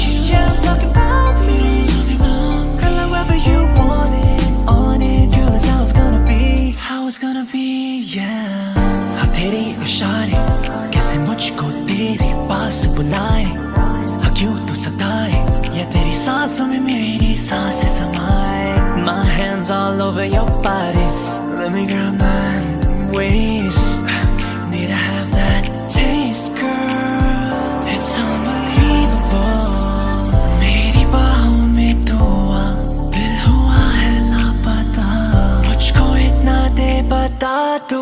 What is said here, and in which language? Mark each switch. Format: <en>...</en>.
<en>Yeah, I'm talking about me. Girl, however you want it, on it. Girl, that's how it's gonna be. Yeah.</en> <hi>तेरे इशारे कैसे मुझको तेरे पास बुलाए. क्यों तू सताए या तेरी सांसों में मेरी सांसें समाए.</hi> <en>My hands all over your body. Let me grab that waist. Need to have that taste, girl. It's unbelievable.</en> <hi>मेरी बाहों में तू आ. दिल हुआ है लापता. मुझको इतना दे बता दो.</hi>